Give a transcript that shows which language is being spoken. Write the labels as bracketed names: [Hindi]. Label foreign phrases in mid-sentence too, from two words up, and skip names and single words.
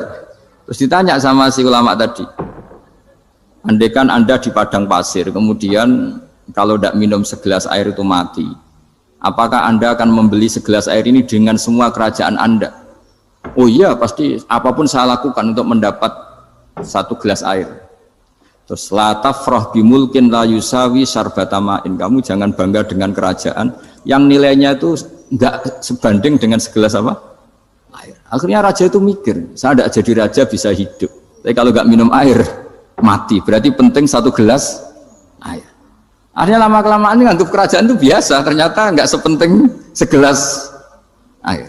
[Indonesian] Terus ditanya sama si ulama tadi, andaikan Anda di padang pasir, kemudian kalau tidak minum segelas air itu mati, apakah Anda akan membeli segelas air ini dengan semua kerajaan Anda? Oh iya, pasti apapun saya lakukan untuk mendapat satu gelas air. [Arabic] Terus la tafrah bimulkin la yusawi sarbatamain. [Indonesian] Kamu jangan bangga dengan kerajaan yang nilainya itu enggak sebanding dengan segelas apa? Air. Akhirnya raja itu mikir, saya tidak jadi raja bisa hidup. Tapi kalau enggak minum air mati. Berarti penting satu gelas air. Akhirnya lama-kelamaan ini nganggap kerajaan itu biasa, ternyata enggak sepenting segelas air.